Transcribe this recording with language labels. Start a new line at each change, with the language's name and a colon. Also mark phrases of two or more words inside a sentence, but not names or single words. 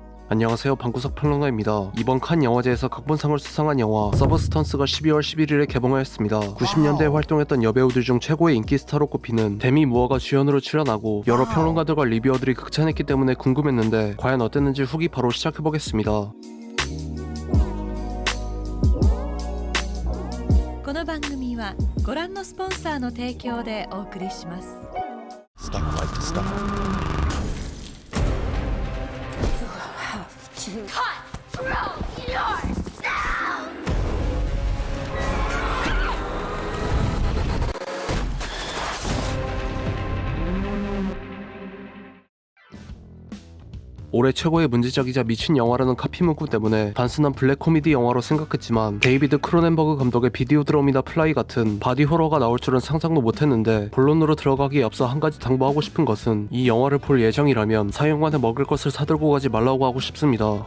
Korean: 안녕하세요, 방구석 평론가입니다. 이번 칸 영화제에서 각본상을 수상한 영화 서브스턴스가 12월 11일에 개봉하였습니다. 90년대에 활동했던 여배우들 중 최고의 인기 스타로 꼽히는 데미 무어가 주연으로 출연하고 여러 평론가들과 리뷰어들이 극찬했기 때문에 궁금했는데 과연 어땠는지 후기 바로 시작해보겠습니다.
Japanese: この番組はご覧のスポンサーの提供でお送りします。
English: Stuff like stuff. You have to cut through yourself!
Korean: 올해 최고의 문제작이자 미친 영화라는 카피 문구 때문에 단순한 블랙 코미디 영화로 생각했지만 데이비드 크로넨버그 감독의 비디오 드럼이나 플라이 같은 바디 호러가 나올 줄은 상상도 못했는데 본론으로 들어가기에 앞서 한 가지 당부하고 싶은 것은 이 영화를 볼 예정이라면 사용관에 먹을 것을 사들고 가지 말라고 하고 싶습니다.